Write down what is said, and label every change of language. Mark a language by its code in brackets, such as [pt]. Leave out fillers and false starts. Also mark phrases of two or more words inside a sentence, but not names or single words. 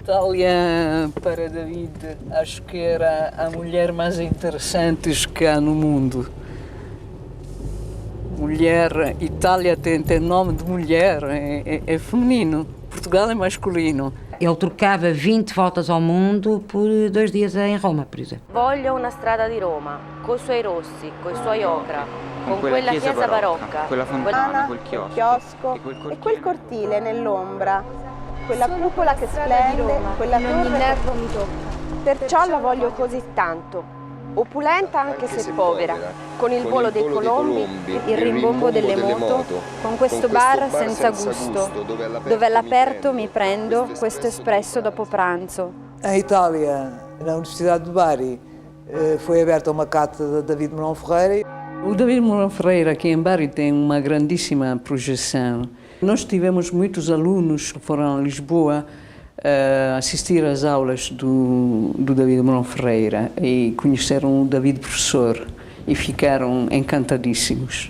[pt] Itália, para David, acho que era a mulher mais interessante que há no mundo. Mulher, Itália tem nome de mulher, é feminino. Portugal é masculino. Ele trocava 20 voltas ao mundo por 2 dias em Roma, por exemplo. [it] Voglio una strada di Roma, coi suoi rossi, coi suoi ocra, con quella chiesa barocca, quella fontana, quel chiosco e quel cortile nell'ombra, quella cupola che splende, quella torre. Ogni nervo mi tocca. Perciò la voglio così tanto. Opulenta anche se povera, con il volo dei colombi, il rimbombo delle moto, con questo bar senza gusto, dove all'aperto mi prendo questo espresso dopo pranzo. [pt] Em Itália, na Universidade de Bari, foi aberta uma cátedra de David Mourão Ferreira. O David Mourão Ferreira aqui em Bari tem uma grandíssima projeção. Nós tivemos muitos alunos que foram a Lisboa assistir às aulas do David Mourão Ferreira e conheceram o David professor e ficaram encantadíssimos.